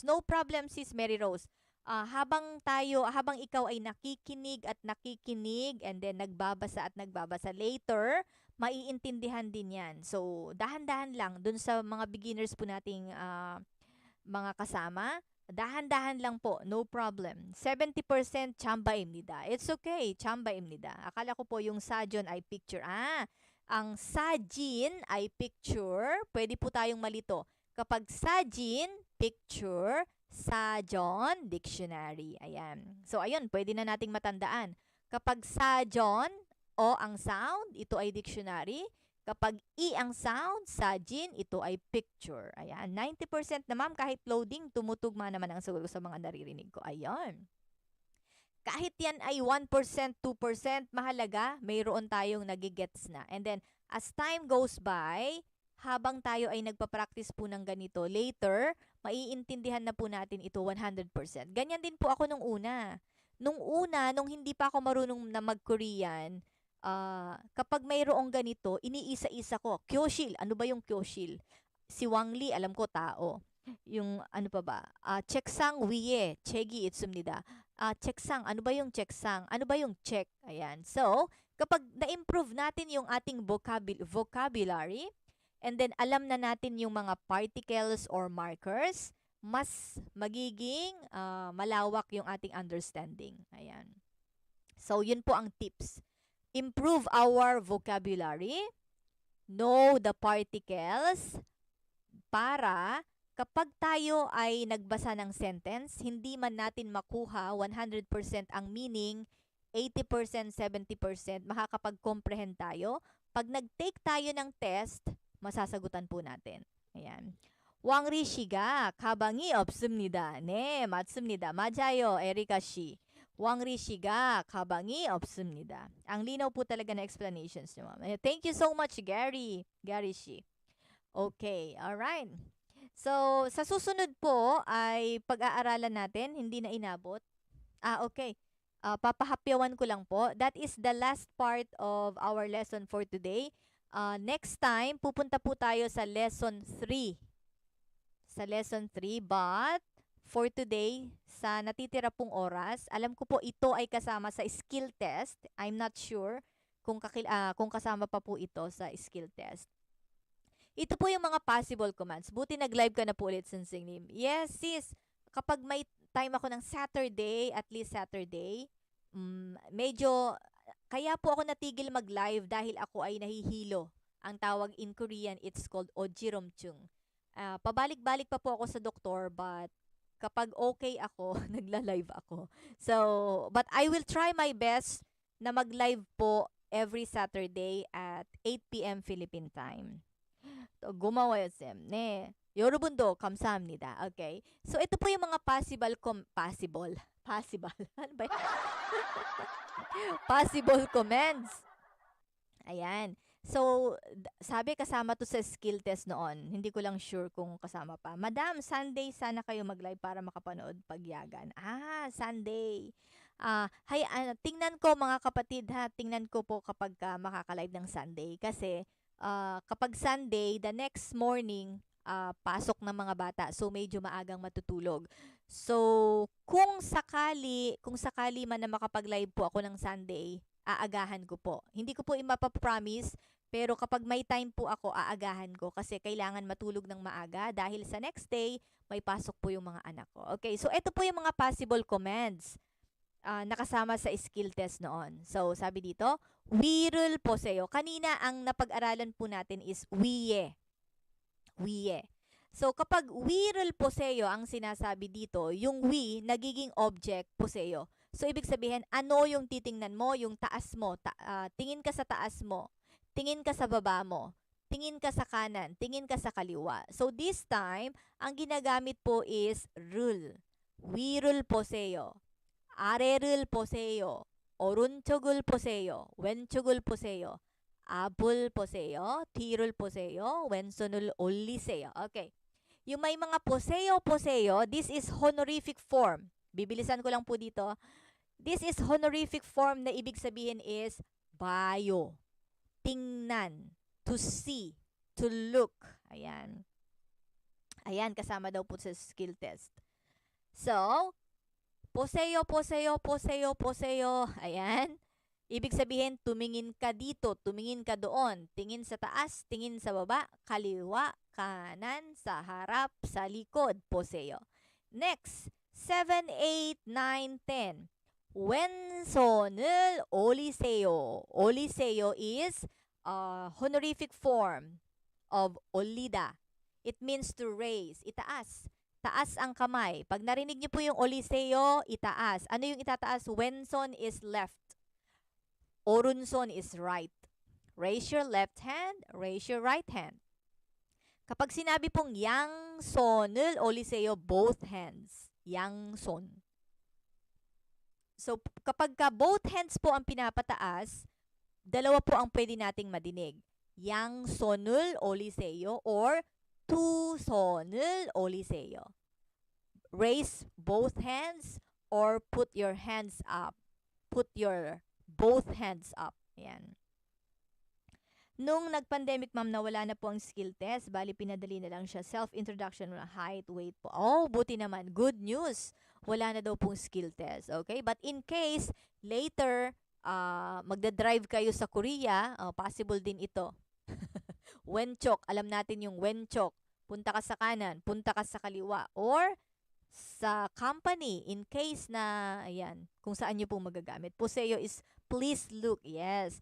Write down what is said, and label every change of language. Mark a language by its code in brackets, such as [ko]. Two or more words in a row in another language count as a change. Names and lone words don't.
[tl] No problem, Sis Mary Rose. Habang ikaw ay nakikinig [en] and then [tl] nagbabasa later, maiintindihan din yan. So, dahan-dahan lang dun sa mga beginners po nating mga kasama. Dahan-dahan lang po, no problem. [ko] 70% 참바입니다. [en] It's okay, [ko] 참바입니다. [tl] Akala ko po yung sajon ay picture. Ang sajin ay picture. Pwede po tayong malito. Kapag sajin, picture, sajon, dictionary. Ayan. So, ayun, pwede na nating matandaan. Kapag sajon, o ang sound, ito ay dictionary. Kapag i ang sound, sajin, ito ay picture. Ayan, 90% na ma'am, kahit loading, tumutugma naman ang sagot sa mga naririnig ko. Ayan. Kahit yan ay 1%, 2%, mahalaga, mayroon tayong nagigets na. [en] And then, as time goes by, [tl] habang tayo ay nagpa-practice po ng ganito, later, maiintindihan na po natin ito 100%. Ganyan din po ako nung una. Nung hindi pa ako marunong na mag-Korean, kapag mayroong ganito, iniisa-isa ko. Kyoshil, ano ba yung kyoshil? Si Wang Li, alam ko, tao. Yung, ano pa ba? [ko] 책상 위에 책이 있습니다. 책상, [tl] ano ba yung 책상? Ano ba yung check? Ayan. So, kapag na-improve natin yung ating vocabulary, [en] and then [tl] alam na natin yung mga [en] particles or markers, [tl] mas magiging malawak yung ating understanding. [en] Ayan. So, [tl] yun po ang [en] tips. Improve our vocabulary, know the particles, [tl] para kapag tayo ay nagbasa ng sentence, hindi man natin makuha 100% ang meaning, 80%, 70%, makakapag-comprehend tayo. Pag nag-take tayo ng test, masasagutan po natin. Ayan. [ko] 왕리 씨가 가방이 없습니다. 네, 맞습니다. 맞아요, 에리카 씨. 왕리 씨가 가방이 없습니다. [tl] Ang linaw po talaga na explanations niyo, ma'am. [en] Thank you so much, Gary. Gary shi. Okay, alright. [tl] So, sa susunod po ay pag-aaralan natin, hindi na inabot. Okay. Papahapyawan ko lang po. [en] That is the last part of our lesson for today. Next time, [tl] pupunta po tayo sa lesson 3. [en] Sa lesson 3, but for today, [tl] sa natitira pong oras, alam ko po ito ay kasama sa [en] skill test. I'm not sure [tl] kung kasama pa po ito sa [en] skill test. [tl] Ito po yung mga possible commands. Buti nag-live ka na po ulit, Sensing. [en] Yes, sis. [tl] Kapag may time ako ng Saturday, at least Saturday, medyo, kaya po ako natigil mag-live dahil ako ay nahihilo. Ang tawag [en] in Korean, it's called ojiromchung. [tl] Pabalik-balik pa po ako sa doktor, but kapag okay ako, nagla-live ako. [en] So, but I will try my best [tl] na mag-live po [en] every Saturday at 8 p.m. Philippine time. So, [tl] gumawa yun, [ko] Sam. Ne. 여러분도 감사합니다. [tl] Okay? So, ito po yung mga possible. Ano ba yan? Possible comments. Ayan. So, sabi kasama to sa [en] skill test [tl] noon. Hindi ko lang sure kung kasama pa. Madam, Sunday sana kayo mag-live para makapanood pagyagan. Sunday. Tingnan ko mga kapatid ha. Tingnan ko po kapag makaka-live ng Sunday. Kasi kapag Sunday, [en] the next morning, [tl] pasok ng mga bata. So, medyo maagang matutulog. So, kung sakali man na makapag-live po ako ng Sunday, aagahan ko po. Hindi ko po imapapromise, pero kapag may time po ako, aagahan ko kasi kailangan matulog ng maaga dahil sa [en] next day, [tl] may pasok po yung mga anak ko. Okay, so ito po yung mga [en] possible commands [tl] nakasama sa [en] skill test [tl] noon. So, sabi dito, [ko] 위를 보세요. [tl] Kanina, ang napag-aralan po natin is 위에. [ko] 위에. [tl] So, kapag [ko] 위를 보세요 [tl] ang sinasabi dito, yung 위, nagiging object, 보세요. So, ibig sabihin, ano yung titingnan mo? Yung taas mo. Tingin ka sa taas mo. Tingin ka sa baba mo. Tingin ka sa kanan. Tingin ka sa kaliwa. So, [en] this time, [tl] ang ginagamit po is rule. [ko] 위를 보세요. 아래를 보세요. 오른쪽을 보세요. 왼쪽을 보세요. 앞을 보세요. 뒤를 보세요. 왼손을 올리세요. [tl] Okay. Yung may mga 보세요, [en] this is honorific form. [tl] Bibilisan ko lang po dito. [en] This is honorific form [tl] na ibig sabihin [en] is bayo. [tl] Tingnan. [en] To see. To look. [tl] Ayan. Ayan, kasama daw po sa [en] skill test. [tl] So, 보세요. Ayan. Ibig sabihin, tumingin ka dito, tumingin ka doon. Tingin sa taas, tingin sa baba, kaliwa, kanan, sa harap, sa likod. [ko] 보세요. Next, 7, 8, 9, 10. 왼손을 올리세요. 올리세요 [en] is honorific form of [ko] 올리다. [en] It means to raise, [tl] itaas. Taas ang kamay. Pag narinig niyo po yung 올리세요, itaas. Ano yung itataas? [en] 왼손 is left. 오른손 is right. Raise your left hand, raise your right hand. [tl] Kapag sinabi pong [ko] 양손을 올리세요, [en] both hands. [tl] 양손. So, kapag [en] both hands [tl] po ang pinapataas, dalawa po ang pwede nating madinig. [ko] 양손을 올리세요 or 두 손을 올리세요. [en] Raise both hands or put your hands up. Put your both hands up. [tl] Ayan. Nung nag-pandemic, ma'am, nawala na po ang [en] skill test. [tl] Bali, pinadali na lang siya. Self-introduction, height, weight po. Oh, buti naman. [en] Good news. [tl] Wala na daw pong [en] skill test. [tl] Okay? [en] But in case, later, [tl] magda-drive kayo sa Korea, possible din ito. Wenchok. Alam natin yung wenchok. punta ka sa kanan, punta ka sa kaliwa, or sa company [en] in case [tl] na, ayan, kung saan nyo po magagamit. [en] Poseo is please look. Yes.